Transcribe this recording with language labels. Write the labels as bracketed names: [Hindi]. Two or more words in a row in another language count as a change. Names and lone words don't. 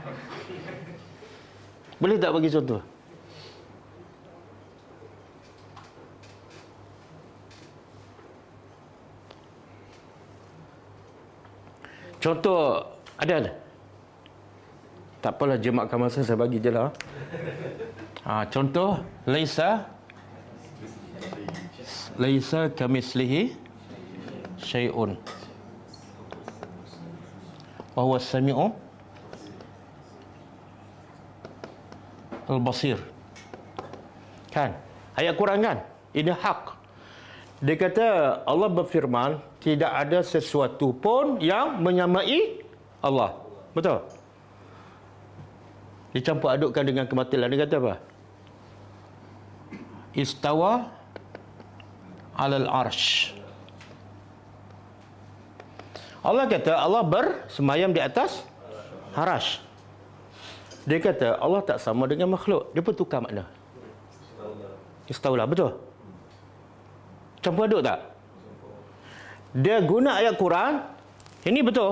[Malay] Boleh tak bagi contoh? Contoh, ada? Tak apalah, jemaahkan masa, saya bagi je lah. Contoh, [Arabic] ليس كمثله شيء. وهو السميع البصير. [Malay] Kan? Ayat Quran kan? Ini hak. Dia kata Allah berfirman, tidak ada sesuatu pun yang menyamai Allah. Betul? Dicampur adukkan dengan kebatilan. Dia kata apa? [Arabic] استوى على العرش. [Malay] Allah kata Allah bersemayam di atas arash. Dia kata Allah tak sama dengan makhluk. Dia pun tukar makna. Istaulah, betul? Campur aduk tak? Dia guna ayat Quran, ini betul.